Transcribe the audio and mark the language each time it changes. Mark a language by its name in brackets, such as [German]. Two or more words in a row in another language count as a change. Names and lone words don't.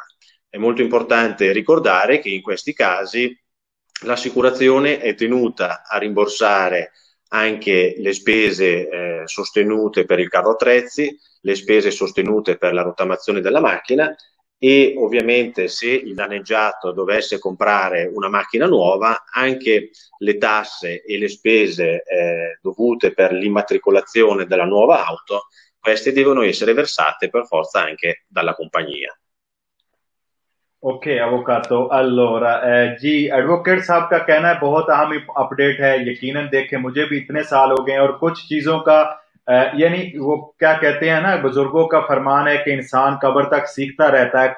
[Italian] È molto importante ricordare che in questi casi l'assicurazione è tenuta a rimborsare anche le spese sostenute per il carro attrezzi, le spese sostenute per la rottamazione della macchina e ovviamente se il danneggiato dovesse comprare una macchina nuova, anche le tasse e le spese dovute per l'immatricolazione della nuova auto, queste devono essere versate per forza anche dalla compagnia. [Hindi] ओके अवोकातो जी एडवोकेट साहब का कहना है बहुत अहम अपडेट है। यकीनन देखें मुझे भी इतने साल हो गए और कुछ चीजों का यानी वो क्या कहते हैं ना, बुजुर्गों का फरमान है कि इंसान कब्र तक सीखता रहता है।